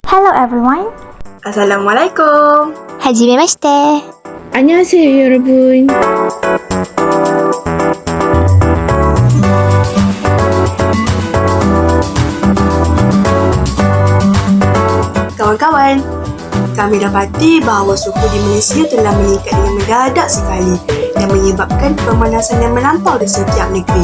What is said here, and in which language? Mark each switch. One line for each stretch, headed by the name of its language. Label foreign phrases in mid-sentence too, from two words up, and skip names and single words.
English: Hello everyone.
Malay: Assalamualaikum.
Japanese: はじめまして.
Korean: 안녕하세요, 여러분.
Malay: Kawan-kawan, kami dapati bahawa suhu di Malaysia telah meningkat dengan mendadak sekali dan menyebabkan pemanasan yang melampau di setiap negeri.